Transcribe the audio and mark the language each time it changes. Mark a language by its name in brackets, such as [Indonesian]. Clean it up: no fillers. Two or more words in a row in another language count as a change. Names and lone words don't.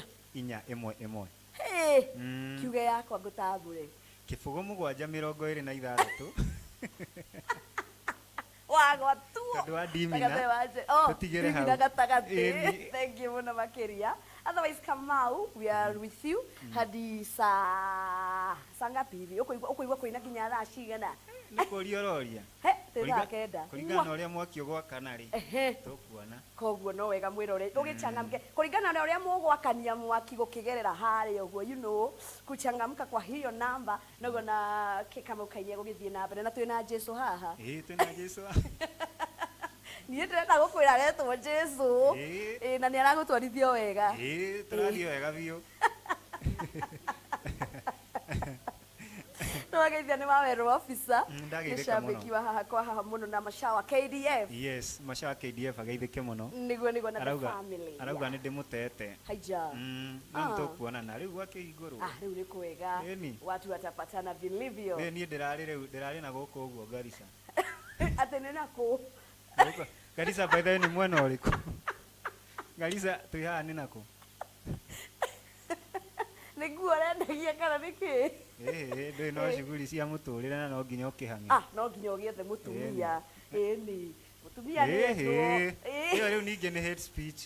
[Kikuyu] 4 1 1. Hey, kiuge yakwa ngũtambũre Kĩbũgũ mũgwanja 26. wagwatuo Tondũ wa ndimina. Tũtigĩre hau. ndimina gatagatĩ Ĩni. [English] thank you [Kikuyu] mũno makĩria otherwise Kamau [English] we are with you [Swahili] hadi saa ngapi hivi [Kikuyu] ũkũigua kũina nginya thaa cigana Nĩ kũria ũroria. he thaa kenda Kũringana na ũrĩa mwaki ũgwakana rĩ. ehe Tũkuona. koguo no wega mwĩrore ũgĩchangamke kũringana na ũrĩa mũgwakania mwaki gũkĩgerera harĩa ũguo [English] you know [Swahili] kuchangamka kwa hiyo namba [Kikuyu] noguo na Kamau Kaini gũgĩthiĩ na mbere na twĩna Jesũ haha Twĩna Jesũ. niĩ ndĩrenda gũkwĩra aretwo Jesũ na nĩ aragũtwarithio wega Tũrathiĩ wega biũ. Twageithia nĩ wawerwo officer Ndageithĩka nĩ cambĩki mũno. wa haha kwa haha mũno na Machawa KDF Yes, Machawa KDF ageithĩke mũno. nĩguo na the Arauga family arauga nĩ ndĩmũtete. haija No nĩtũkuonana rĩu gwakĩhingũrwo. rĩu nĩ kwega Ĩni. [Swahili] watu watapatana vilivyo [Kikuyu] Niĩ ndĩrarĩ na gũkũ ũguo Garissa. atĩ nĩ nakũ Garissa by the way nĩ mwena ũrĩkũ? Garissa twĩ haha nĩ nakũ? nĩguo ũrendagia kana nĩkĩ Ndũĩ no shughuli cia mũtũrĩre na no nginya ũkĩhang'e. no nginya ũgĩethe mũtumia ĩni mũtumia nĩ ĩyo rĩu ningĩ nĩ [English] hate speech.